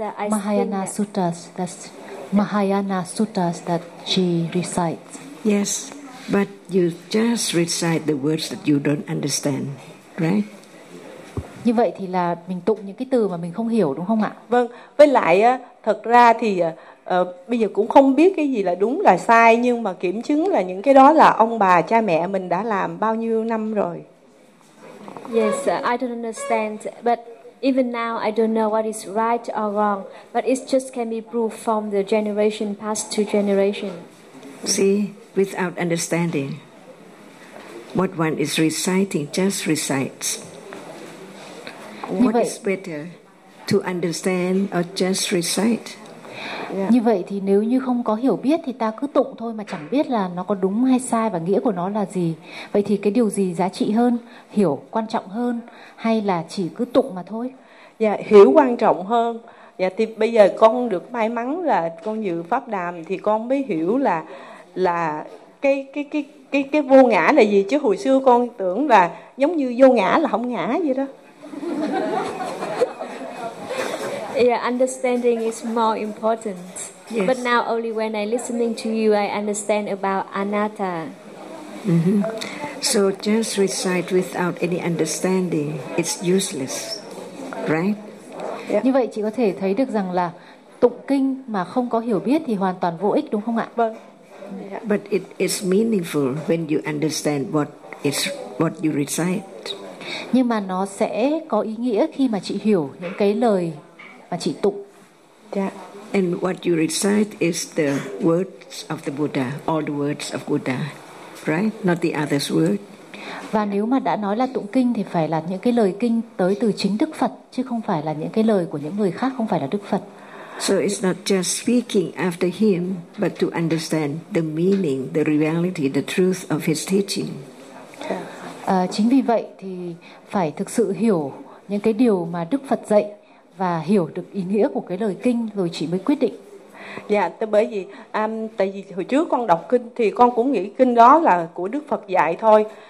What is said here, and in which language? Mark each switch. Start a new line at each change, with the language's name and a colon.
English: Mahayana sutras, that's Mahayana sutras that she recites. Yes. But you just recite the words that you don't understand, right?
Vietnamese: Như vậy thì là mình tụng những cái từ mà mình không hiểu đúng không ạ? Vâng, với lại thật ra thì bây giờ cũng không biết cái gì là đúng là sai, nhưng mà kiểm chứng là những cái đó là ông bà cha mẹ mình đã làm bao nhiêu năm rồi.
English: Yes, I don't understand, but even now I don't know what is right or wrong, but it just can be proved from the generation passed to generation. See? Without understanding what one is reciting, just recites.
Vietnamese: Như
English: what
Vietnamese: vậy,
English: is better, to understand or just recite? Yeah.
Vietnamese: Như vậy thì nếu như không có hiểu biết thì ta cứ tụng thôi mà chẳng biết là nó có đúng hay sai và nghĩa của nó là gì. Vậy thì cái điều gì giá trị hơn, hiểu quan trọng hơn hay là chỉ cứ tụng mà thôi? Dạ, yeah, hiểu quan trọng hơn. Dạ, yeah, thì bây giờ con được may mắn là con dự pháp đàm thì con mới hiểu là cái vô ngã là gì, chứ hồi xưa con tưởng là giống như vô ngã là không ngã vậy đó.
English: Yeah, understanding is more important. Yes. But now only when I listening to you I understand about anatta. Mm-hmm. So just recite without any understanding, it's useless. Right? Yeah.
Vietnamese: Như vậy chị có thể thấy được rằng là tụng kinh mà không có hiểu biết thì hoàn toàn vô ích đúng không ạ? Vâng.
English: Yeah. But it is meaningful when you understand what you recite.
Vietnamese: Nhưng mà nó sẽ có ý nghĩa khi mà chị hiểu những cái lời mà chị tụng.
English: Yeah. And what you recite is the words of the Buddha, all the words of Buddha, right? Not the other's word.
Vietnamese: Và nếu mà đã nói là tụng kinh thì phải là những cái lời kinh tới từ chính Đức Phật, chứ không phải là những cái lời của những người khác, không phải là Đức Phật.
English: So it's not just speaking after him, but to understand the meaning, the reality, the truth of his teaching.
Vietnamese: Chính vì vậy thì phải thực sự hiểu những cái điều mà Đức Phật dạy và hiểu được ý nghĩa của cái lời kinh rồi chị mới quyết định. Dạ, yeah, bởi vì tại vì hồi trước con đọc kinh thì con cũng nghĩ kinh đó là của Đức Phật dạy thôi.